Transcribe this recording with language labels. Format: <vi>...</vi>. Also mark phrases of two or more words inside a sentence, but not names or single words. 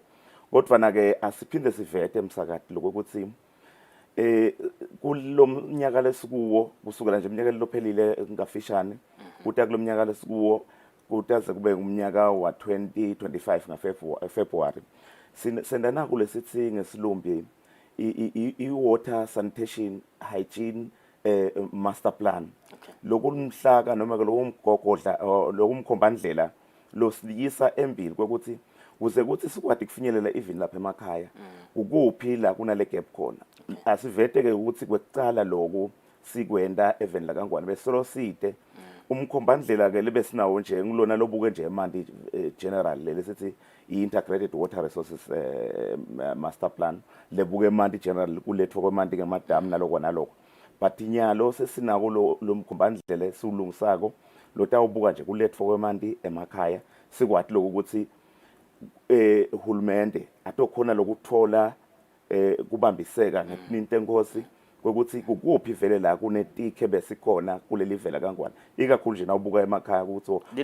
<ss>Kodwa na ke asiphinde sivete emsakati lokuthi kulomnyaka lesikuwo kusukela nje umnyaka lophelile ngafishane kuta kulomnyaka lesikuwo kutaze kube umnyaka wa 2025 February senda naku lesithi ngesilumbi i-</ss> <en>water sanitation hygiene master plan.</en> <ss>Lokumhlaka noma ke lokumgogodla lokumkhombandlela losiliyisa embili kwekuthi kuze kuthi sikwadi kufinyelela even lapha emakhaya ukuphi la kunale gap khona. Asivete ke ukuthi kwecala lokho sikwenda even la kangwane besolo side umkhombandlela ke libe sinawo nje ngilona lobuke nje emanti general lesithi i-</ss> <en>integrated water resources master plan</en> <ss>lebuke emanti general kulethwa kwemanti ngemadam naloko naloko. But nyalo sesinako lo mkhombandlela siulungisako lotawubuka nje kulethwa kwemanti emakhaya sikwathi lokuthi uhulumende atokhona lokuthola kubambiseka ngeninto enkosi kwekuthi kuphi vele la kunetikhe besikhona kuleli vela kangwane ikakhulu nje nawubuka emakhaya ukuthi</ss>